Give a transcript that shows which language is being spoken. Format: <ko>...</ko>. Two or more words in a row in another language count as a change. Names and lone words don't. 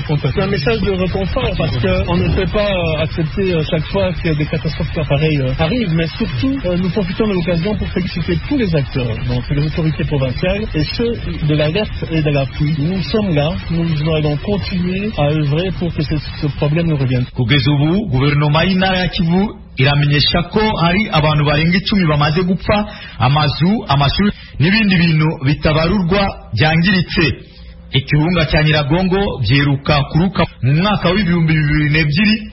<fr>C'est un message de réconfort parce qu'on ne peut pas accepter chaque fois que des catastrophes pareilles arrivent, mais surtout nous profitons de l'occasion pour féliciter tous les acteurs, donc les autorités provinciales et ceux de l'alerte et de l'appui. Nous sommes là, nous allons continuer à œuvrer pour que ce problème ne revienne.</fr> <rw>Kugeza ubu guverinoma y'intara ya Kivu iramenyesha ko hari abantu barenga 10 bamaze gupfa, amazu, amashuri n'ibindi bintu bitabarurwa byangiritse. Ikirunga cya Nyiragongo byeruka kuruka mu mwaka w'2022.</rw>